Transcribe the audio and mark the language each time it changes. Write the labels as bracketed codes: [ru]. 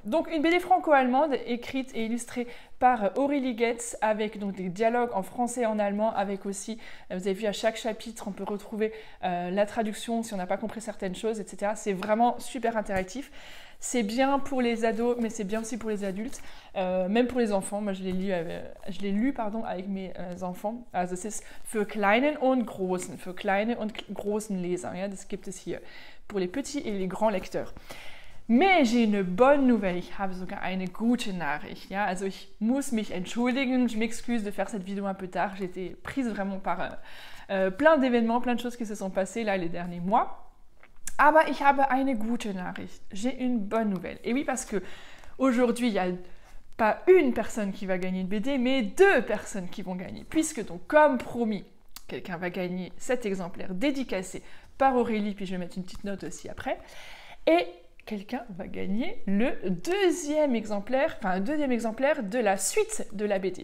[fr] Donc une BD franco-allemande écrite et illustrée par Aurélie Getz avec donc des dialogues en français et en allemand, avec aussi, vous avez vu à chaque chapitre, on peut retrouver la traduction si on n'a pas compris certaines choses, etc. C'est vraiment super interactif. C'est bien pour les ados, mais c'est bien aussi pour les adultes, même pour les enfants. Moi, je l'ai lu avec mes enfants. [de] Also es ist für kleinen und großen, für kleine und großen Leser. Ja, das gibt es hier [fr] pour les petits et les grands lecteurs. Mais j'ai une bonne nouvelle, [de] ich habe sogar eine gute Nachricht. Ja? Also ich muss mich entschuldigen, [fr] je m'excuse de faire cette vidéo un peu tard. J'ai été prise vraiment par plein d'événements, plein de choses qui se sont passées là les derniers mois. [de] Aber ich habe eine gute Nachricht. [fr] J'ai une bonne nouvelle. Et oui, parce que aujourd'hui, il n'y a pas une personne qui va gagner une BD, mais deux personnes qui vont gagner. Puisque donc, comme promis, quelqu'un va gagner cet exemplaire dédicacé par Aurélie, puis je vais mettre une petite note aussi après. Et quelqu'un va gagner le deuxième exemplaire de la suite de la BD.